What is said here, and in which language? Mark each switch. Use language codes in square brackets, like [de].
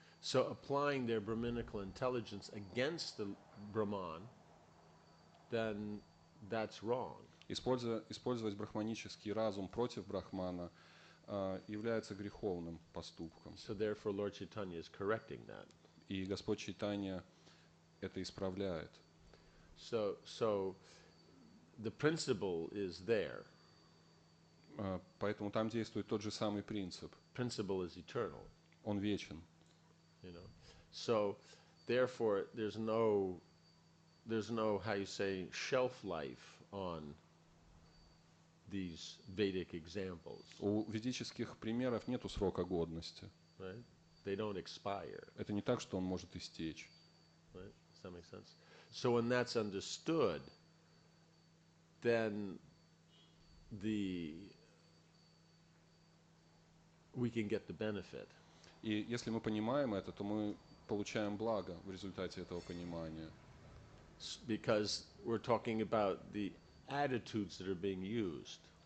[en] So applying their Brahminical intelligence against the Brahman, then that's wrong. [ru] Использовать брахманический разум против брахмана является греховным поступком. [en] So therefore Lord Chaitanya is correcting that. [ru] И Господь Чайтанья это исправляет. [en] So the principle is there. [ru] Поэтому там действует тот же самый принцип. [en] Principle is eternal. [ru] Он вечен. [en] You know, so therefore there's no how you say shelf life on these Vedic examples. [ru] У ведических примеров нету срока годности. [en] Right? They don't expire. [ru] Это не так, что он может истечь. [en] Right? Does that make sense? So when that's understood, then we can get the benefit. [ru] И если мы понимаем это, то мы получаем благо в результате этого понимания. [en] Because we're talking about the attitudes that are being used.